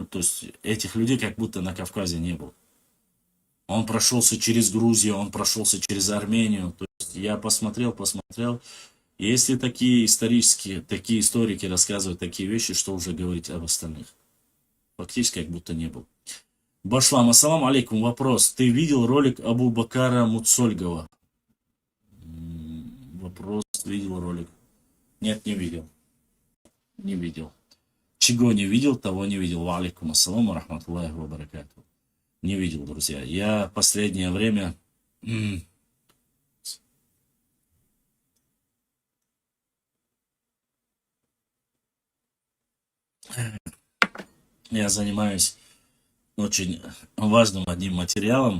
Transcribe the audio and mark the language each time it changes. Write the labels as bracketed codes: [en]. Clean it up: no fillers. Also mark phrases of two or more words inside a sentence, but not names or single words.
[ru] То есть этих людей как будто на Кавказе не было. Он прошелся через Грузию, он прошелся через Армению. То есть я посмотрел. Если такие исторические, такие историки рассказывают такие вещи, что уже говорить об остальных? Фактически как будто не был. [ar] Башлам, السلام عليكم. [ru] Вопрос. Ты видел ролик Абу Бакара Муцольгова? Вопрос. Видел ролик? Нет, не видел. Не видел. Чего не видел, того не видел. [ar] وعليكم السلام ورحمة الله وبركاته. [ru] Не видел, друзья. Я последнее время... Я занимаюсь очень важным одним материалом.